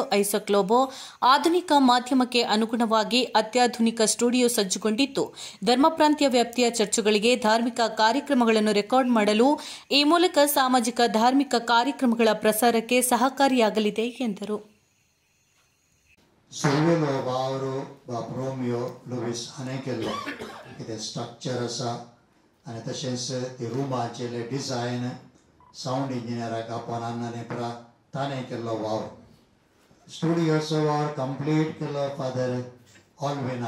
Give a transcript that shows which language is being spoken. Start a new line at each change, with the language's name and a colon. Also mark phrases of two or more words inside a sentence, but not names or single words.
Kannada: ಐಸಕ್ ಲೋಬೋ, ಆಧುನಿಕ ಮಾಧ್ಯಮಕ್ಕೆ ಅನುಗುಣವಾಗಿ ಅತ್ಯಾಧುನಿಕ ಸ್ಟುಡಿಯೋ ಸಜ್ಜುಗೊಂಡಿದ್ದು, ಧರ್ಮ ಪ್ರಾಂತ್ಯ ವ್ಯಾಪ್ತಿಯ ಚರ್ಚುಗಳಿಗೆ ಧಾರ್ಮಿಕ ಕಾರ್ಯಕ್ರಮಗಳನ್ನು ರೆಕಾರ್ಡ್ ಮಾಡಲು ಈ ಮೂಲಕ ಸಾಮಾಜಿಕ ಧಾರ್ಮಿಕ ಕಾರ್ಯಕ್ರಮಗಳ ಪ್ರಸಾರಕ್ಕೆ ಸಹಕಾರಿಯಾಗಲಿದೆ ಎಂದರು.
Konkani: साऊंड इंजिनियराक आपण अन्नाने ताणें केल्लो वावर स्टुडियोचो वावर कंप्लीट केलो फादर ऑलविना.